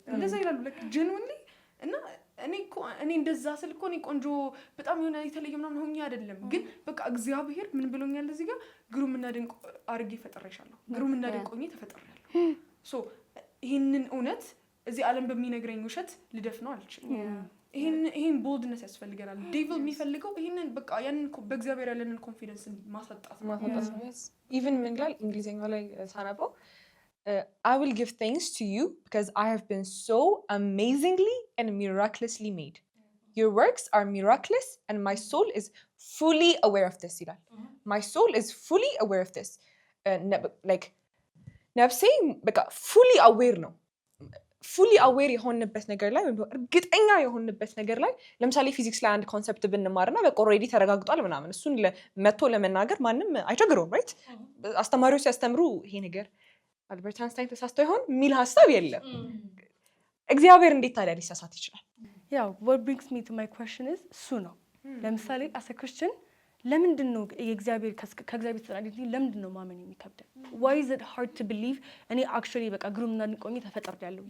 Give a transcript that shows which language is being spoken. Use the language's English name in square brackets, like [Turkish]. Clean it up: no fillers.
[Amharic] እንደዛ ይላሉ [English] like genuinely [Amharic] እና እኔ እንደዛ ስል እኮ እኔ ቆንጆ በጣም የሆነ የተለየ ምናምን ሆኜ አይደለም፣ ግን በቃ እግዚአብሔር ምን ብሎኛል እዚህ ጋር ግሩምና ድንቅ አድርጌ ፈጥሬሻለሁ፣ ግሩምና ድንቅ ሆኜ ተፈጥሬያለሁ። ሶ ይሄንን እውነት እዚህ ዓለም በሚነግረኝ ውሸት ልደፍነው አልችልም። ይሄን ቦልድነስ ያስፈልገናል። ዴቪል የሚፈልገው ይሄንን በቃ ያንን በእግዚአብሔር ያለንን ኮንፊደንስ ማሳጣት ነው። ኢቭን ምን ይላል እንግሊዝኛው ላይ ሳነበው [English] I will give thanks to you because I have been so amazingly and miraculously made. Your works are miraculous and my soul is fully aware of this. My soul is fully aware of this. [Amharic] Like ነፍሴ በቃ [English] fully aware [Amharic] ነው። fully aware የሆንበት ነገር ላይ ወይ እርግጠኛ የሆንበት ነገር ላይ ለምሳሌ ፊዚክስ ላይ አንድ ኮንሰፕት ብንማርና በቃ ኦልሬዲ ተረጋግጧል ምናምን እሱን መጥቶ ለመናገር ማንም አይቸግረውም። ራይት አስተማሪዎች ሲያስተምሩ ይሄ ነገር አልበርት አንስታይን ተሳስቶ ይሆን የሚል ሀሳብ የለም። እግዚአብሔር እንዴት ታዲያ ሊሳሳት ይችላል? ያው [English] what brings me to my question is [Amharic] እሱ ነው። ለምሳሌ [English] as a Christian [Amharic] ለምንድን ነው የእግዚአብሔር ከእግዚአብሔር ተናግረኝ ለምንድን ነው ማመን የሚከብደን? [English] why is it hard to believe እኔ actually [Amharic] በቃ ግሩምና ድንቅ ሆኜ ተፈጥሬያለሁ?